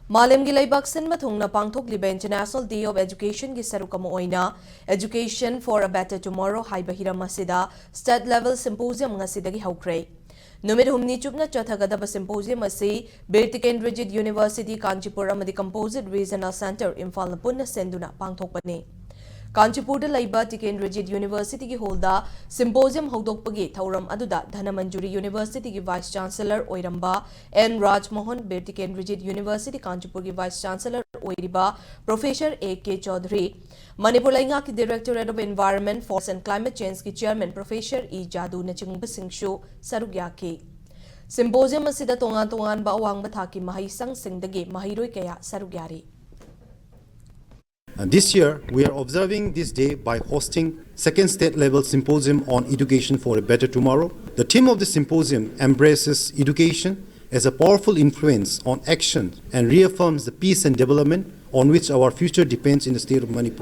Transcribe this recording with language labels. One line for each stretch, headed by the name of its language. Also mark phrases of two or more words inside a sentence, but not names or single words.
Manipuri: Malemgi Laibak Sinma Thungna Pangthokliba International Day of Education gi sarukam oina Education for a Better Tomorrow haiba hiram asida
English: state level symposium
Manipuri: ngasidagi haukrei. Numit humni chupna chathagadaba symposium asi Birtikendrajit University Kanchipur amadi Composite Regional Center Imphal na punna senduna pangthokpani. Kanchipur da laiba Tikendrajit University ki holda Symposium hogdokpagi thauram aduda Dhanamanjuri University ki
English: Vice Chancellor
Manipuri: Oiramba N. Raj Mohan Birtikendrajit University Kanchipur ki
English: Vice Chancellor
Manipuri: Oiriba Professor A.K. Chaudhary Manipur Lainga ki Directorate of Environment, Forest and Climate Change ki Chairman Professor E. Jadu na chingba singshu sarugyaki. Symposium asida tongan ba awang bathaki mahisang singdagi mahiroi kaya sarugyari.
English: This year, we are observing this day by hosting second state-level symposium on education for a better tomorrow. The theme of the symposium embraces education as a powerful influence on action and reaffirms the peace and development on which our future depends in the state of Manipur.